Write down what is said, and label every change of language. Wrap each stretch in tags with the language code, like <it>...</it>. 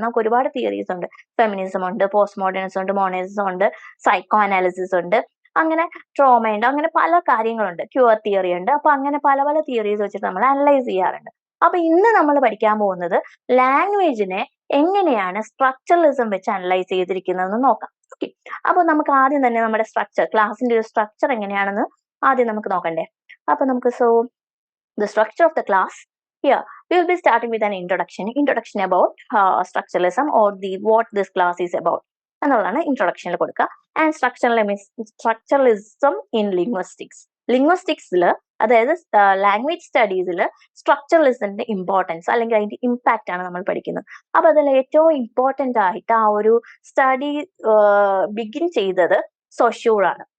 <ml>നമുക്ക് ഒരുപാട് തിയറീസ് ഉണ്ട്. ഫെമിനിസം ഉണ്ട്, പോസ്റ്റ് മോഡേണിസം ഉണ്ട്, മോഡേണിസം ഉണ്ട്, സൈക്കോ അനാലിസിസ് ഉണ്ട്, അങ്ങനെ ട്രോമ ഉണ്ട്, അങ്ങനെ പല കാര്യങ്ങളുണ്ട്, ക്യൂർ തിയറി ഉണ്ട്. അപ്പൊ അങ്ങനെ പല പല തിയറീസ് വെച്ചിട്ട് നമ്മൾ അനലൈസ് ചെയ്യാറുണ്ട്. അപ്പൊ ഇന്ന് നമ്മൾ പഠിക്കാൻ പോകുന്നത് ലാംഗ്വേജിനെ എങ്ങനെയാണ് സ്ട്രക്ചറലിസം വെച്ച് അനലൈസ് ചെയ്തിരിക്കുന്നതെന്ന് നോക്കാം. ഓക്കെ, അപ്പൊ നമുക്ക് ആദ്യം തന്നെ നമ്മുടെ സ്ട്രക്ചർ, ക്ലാസിന്റെ ഒരു സ്ട്രക്ചർ എങ്ങനെയാണെന്ന് ആദ്യം നമുക്ക് നോക്കണ്ടേ. അപ്പൊ നമുക്ക്</ml> <en>the structure of the class. Here we will be starting with an introduction about structuralism, or what this class is about</en> <ml>എന്നുള്ളതാണ് ഇൻട്രൊഡക്ഷനിൽ കൊടുക്കുക. ആൻഡ് സ്ട്രക്ചറലിസം ഇൻ ലിംഗ്വിസ്റ്റിക്സിൽ, അതായത് ലാംഗ്വേജ് സ്റ്റഡീസിൽ സ്ട്രക്ചറലിസത്തിന്റെ ഇമ്പോർട്ടൻസ് അല്ലെങ്കിൽ അതിന്റെ ഇമ്പാക്റ്റ് ആണ് നമ്മൾ പഠിക്കുന്നത്. അപ്പൊ അതിൽ ഏറ്റവും ഇമ്പോർട്ടന്റ് ആയിട്ട് ആ ഒരു സ്റ്റഡി ബിഗിൻ ചെയ്തത് സൊഷ്യൂർ ആണ്.</ml>